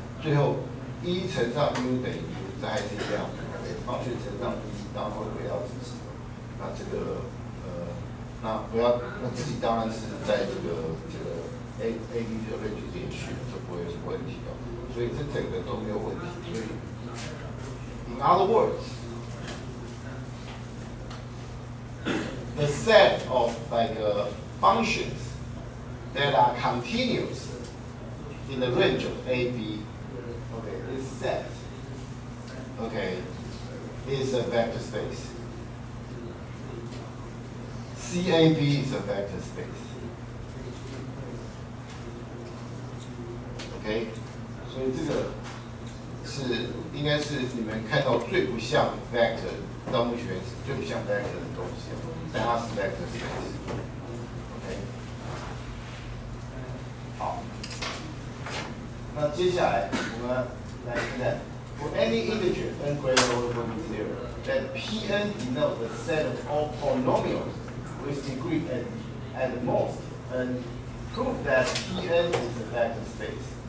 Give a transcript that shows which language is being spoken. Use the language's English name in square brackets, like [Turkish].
[Chinese] 最后1乘上 U 等于 U。这还是一样，方选乘上 B， 当然会围绕自己。那这个那自己当然是在这个 AB 这个 range 连续，就不会有什么问题的。所以这整个都没有问题。所以 [English] ，in other words, the set of functions that are continuous in the range of AB, okay, is set. Okay, is a vector space. CAB is a vector space. [Chinese] Okay, 所以这个应该是你们看到最不像 vector， 到目前为止最不像 vector 的东西，但它是 vector space. OK， 好，那接下来我们来看看。 [English] For any integer n greater or equal to 0, that Pn denotes a set of all polynomials with degree at most, and prove that Pn is a vector space.